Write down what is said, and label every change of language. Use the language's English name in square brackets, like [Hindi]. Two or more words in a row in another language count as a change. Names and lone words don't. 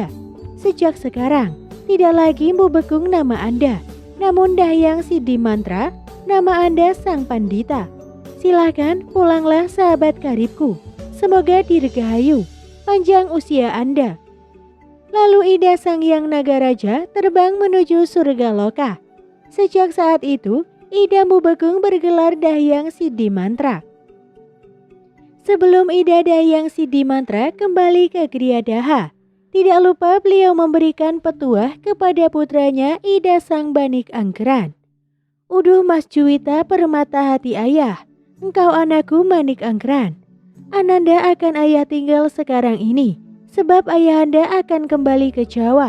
[Indonesian] Sejak sekarang, tidak lagi Mpu Bekung nama Anda, namun Dahyang Siddhi Mantra, nama Anda Sang Pandita. Silahkan pulanglah sahabat karibku. Semoga dirgahayu, panjang usia Anda." Lalu Ida Sang Hyang Nagaraja terbang menuju surga loka. Sejak saat itu, Ida Mpu Bekung bergelar Dahyang Siddhi Mantra. Sebelum Ida Dahyang Siddhi Mantra kembali ke Griyadaha, tidak lupa beliau memberikan petuah kepada putranya Ida Sang Banik Angkeran. "Uduh Mas Juwita permata hati ayah, engkau anakku Manik Angkeran. Ananda akan ayah tinggal sekarang ini, sebab ayahanda akan kembali ke Jawa.